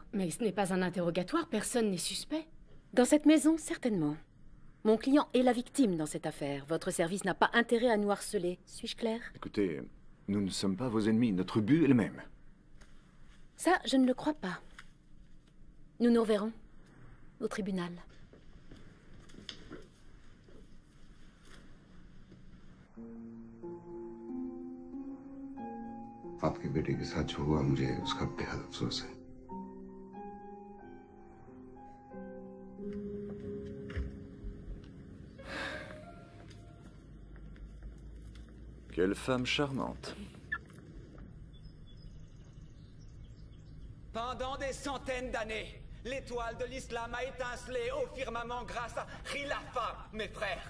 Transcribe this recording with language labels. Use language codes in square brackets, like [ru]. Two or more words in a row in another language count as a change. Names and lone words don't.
[fr] Mais ce n'est pas un interrogatoire, personne n'est suspect. Dans cette maison, certainement. Mon client est la victime dans cette affaire. Votre service n'a pas intérêt à nous harceler. Suis-je claire? Écoutez, nous ne sommes pas vos ennemis. Notre but est le même. Ça, je ne le crois pas. Nous nous reverrons. au tribunal. [hi] आपके बेटे के साथ जो हुआ मुझे उसका बेहद अफसोस है। [fr] Quelle femme charmante. Pendant des centaines d'années, l'étoile de l'islam a étincelé au firmament grâce à Khilafa, mes frères.